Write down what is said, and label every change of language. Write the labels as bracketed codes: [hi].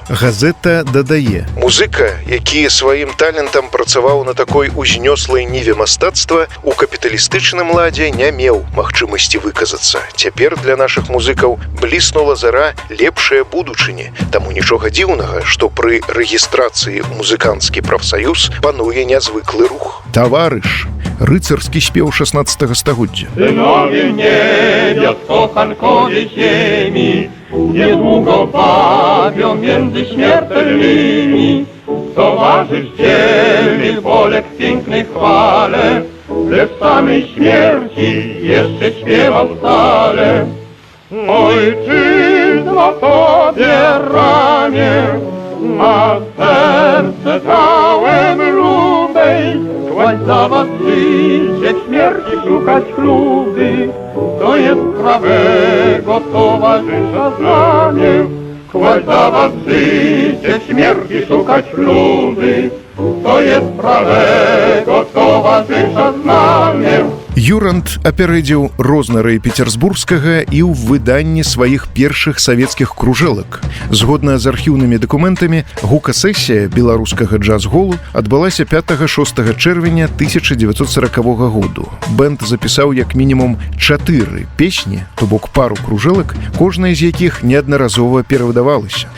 [be] Газета дадае: «Музыка, які сваім талентам працаваў на такой узнёслай ніве мастацтва, у капіталістычным ладзе не меў магчымасці выказацца. Цяпер для нашых музыкаў бліснула зара лепшая будучыні. Таму нічога дзіўнага, што пры рэгістрацыі ў музыканцкі прафсаюз пануе нязвыклы рух». Таварыш – рыцарскі спеў 16 стагоддзя. [pl] Synowie niebios, kochankowie ziemi, niedługo bawią między śmiertelnymi. Towarzysz dzielny Polek w pięknej chwale, lecz w samej śmierci jeszcze śpiewał stale. Ojczyzna tobie ramię, a serce całe mrówej, kłaść za was życie, w śmierci szukać chluby, to jest prawego towarzysza znanie. Kłaść za was życie, w śmierci szukać chluby, to jest prawego towarzysza znanie. [be] Юранд апярэдзіў Рознара і Петербургскага і ў выданні сваіх першых савецкіх кружэлак. Згодна з архіўнымі дакументамі, гука-сесія беларускага джаз-голу адбылася 5-6 чэрвеня 1940 году. Бэнд запісаў як мінімум 4 песні, то бок пару кружэлак, кожная з якіх неаднаразова перавыдавалася.